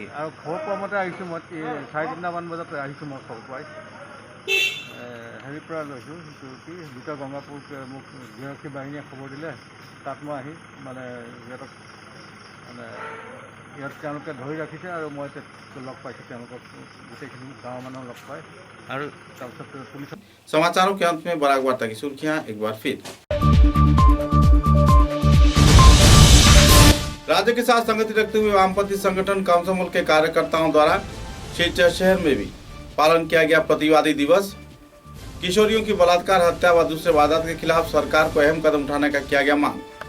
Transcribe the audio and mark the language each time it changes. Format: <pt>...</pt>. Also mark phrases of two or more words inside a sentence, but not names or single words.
<as>আৰু খবৰ পোৱা মতে আহিছোঁ মই 3:30মান বজাত আহিছোঁ মই খবৰ পাই হেৰিৰ পৰা লৈছোঁ কি দুটা গংগাপুৰ মোক গৃহৰক্ষী বাহিনীয়ে খবৰ দিলে তাত মই আহি মানে সিহঁতক মানে ইয়াত তেওঁলোকে ধৰি ৰাখিছে আৰু মই লগ পাইছোঁ তেওঁলোকক গোটেইখিনি গাঁৱৰ মানুহ লগ পাই আৰু তাৰপিছত পুলিচ।</as> <hi>समाचारों के अंत में बराक वार्ता की सुर्खियां एक बार फिर। राज्य के साथ संगति रखते हुए वामपंथी संगठन कमसमूल के कार्यकर्ताओं द्वारा सिलचर शहर में भी पालन किया गया प्रतिवादी दिवस। किशोरियों की बलात्कार, हत्या व दूसरे वारदात के खिलाफ सरकार को अहम कदम उठाने का किया गया मांग।</hi>